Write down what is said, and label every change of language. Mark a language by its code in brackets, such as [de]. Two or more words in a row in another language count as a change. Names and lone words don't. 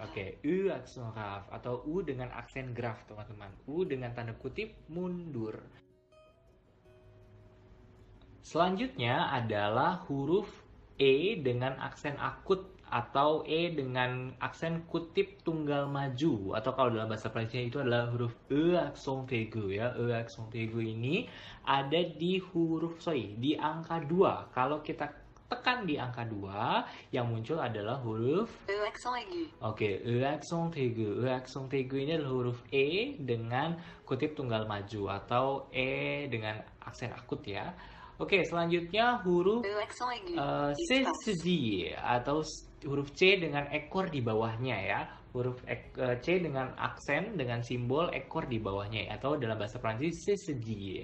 [id] Oke, U aksen grave atau U dengan aksen grave, teman-teman. U dengan tanda kutip mundur. Selanjutnya adalah huruf E dengan aksen akut atau E dengan aksen kutip tunggal maju, atau kalau dalam bahasa Prancisnya itu adalah huruf [fr] E accent aigu [id] ya. [fr] E accent aigu [id] ini ada di di angka 2. Kalau kita tekan di angka 2, yang muncul adalah huruf [fr] E accent aigu. Oke, E accent aigu. E accent aigu [id] ini adalah huruf E dengan kutip tunggal maju atau E dengan aksen akut ya. Oke, selanjutnya huruf [fr] E accent aigu. [id] C atau huruf C dengan ekor di bawahnya ya. Huruf C dengan aksen dengan simbol ekor di bawahnya atau dalam bahasa Prancis CCG.